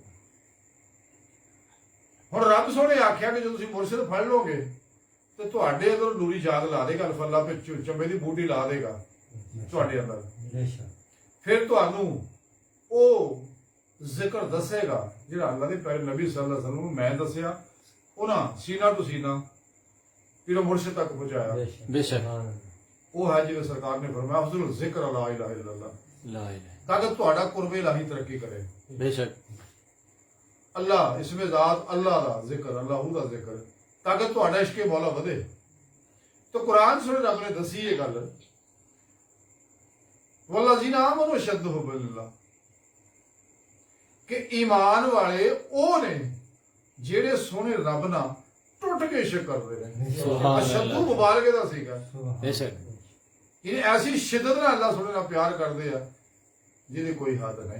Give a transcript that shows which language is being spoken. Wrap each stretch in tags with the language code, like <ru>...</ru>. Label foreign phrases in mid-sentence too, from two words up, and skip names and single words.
<pa>ਹੁਣ ਰੱਬ ਸੋਹਣੇ ਆਖਿਆ ਕਿ ਜਦੋਂ ਤੁਸੀਂ ਮੁਰਸ਼ਿਦ ਫੜ ਲੋਗੇ ਤੇ ਤੁਹਾਡੇ ਅੰਦਰ ਨੂਰੀ ਜਾਗ ਲਾ ਦੇਗਾ ਅਲਫੱਲਾ ਤੇ ਚੰਬੇ ਦੀ ਬੂਟੀ ਲਾ ਦੇਗਾ ਤੁਹਾਡੇ ਅੰਦਰ ਫਿਰ ਤੁਹਾਨੂੰ ਉਹ ਜ਼ਿਕਰ ਦੱਸੇਗਾ ਜਿਹੜਾ ਅੱਲਾਹ ਦੇ ਪਿਆਰੇ ਨਬੀ</pa> <ar>صلى الله عليه وسلم</ar> <pa>ਨੂੰ ਮੈਂ ਦੱਸਿਆ ਉਹਨਾਂ ਸੀਨਾ ਟੂ ਸੀਨਾ ਪੀਰੋ ਮੁਰਸ਼ਿਦ ਤੱਕ ਪਹੁੰਚਾਇਆ बेशक ਉਹ ਹੈ ਜਿਵੇਂ ਸਰਕਾਰ ਨੇ ਫਰਮਾਇਆ ਅਫਜ਼ਲ ਜ਼ਿਕਰ</pa> <ar>لا إله إلا الله لا إله</ar> <pa>ਤਾਂ ਕਿ ਤੁਹਾਡਾ ਕੁਰਬ ਇਲਾਹੀ ਤਰੱਕੀ ਕਰੇ बेशक ਅੱਲਾਹ ਇਸਮੇਂ ਜ਼ਾਤ ਅੱਲਾਹ ਦਾ ਜ਼ਿਕਰ ਅੱਲਾਹ ਦਾ ਜ਼ਿਕਰ ਤਾਕਿ ਤੁਹਾਡਾ ਇਸ਼ਕੇ ਮੌਲਾ ਵਧੇ ਤੋ ਕੁਰਾਨ ਸੁਣੇ ਰੱਬ ਨੇ ਦੱਸੀ ਯੇ ਗੱਲ</pa> <ar>والذين آمنوا أشد حبا لله</ar> <pa>ਕਿ ਈਮਾਨ ਵਾਲੇ ਓ ਨੇ ਜਿਹੜੇ ਸੋਹਣੇ ਰੱਬ ਨਾ ਟੁੱਟ ਕੇ ਇਸ਼ਕ ਕਰਦੇ ਨੇ सुभान अशद्दु अल्लाह ਮੁਬਾਰਕ ਦਾ ਸੀਗਾ बेशक ਯਾਨੀ ਐਸੀ ਸ਼ਿੱਦਤ ਨਾਲ ਅੱਲਾਹ ਸੋਹਣੇ ਨਾਲ ਪਿਆਰ ਕਰਦੇ ਆ ਜਿਹਦੀ ਕੋਈ ਹੱਦ ਨਹੀਂ</pa>